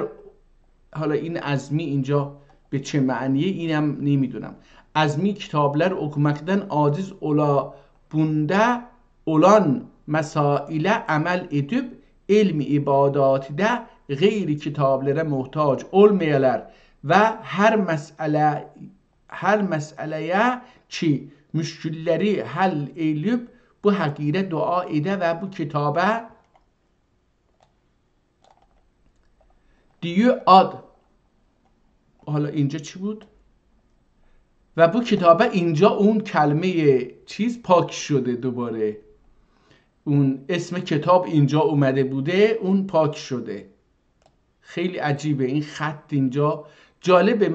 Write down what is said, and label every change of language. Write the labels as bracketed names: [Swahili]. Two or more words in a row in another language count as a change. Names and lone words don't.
[Persian] حالا این azmi اینجا به چه معنیه اینم نمیدونم. [Turkish] azmi kitaplar okumaktan aciz bunda olan mesaile amel edip ilmi ibadatidə gayri kitaplara muhtaç olmayalar ve her meseleye ki müşkülleri hal edip bu hakire dua ede ve bu kitaba diyor ad. [Persian] حالا اینجا چی بود؟ و [Turkish] bu kitaba [Persian] اینجا اون کلمه چیز پاک شده، دوباره اون اسم کتاب اینجا اومده بوده اون پاک شده. خیلی عجیبه این خط اینجا جالبه.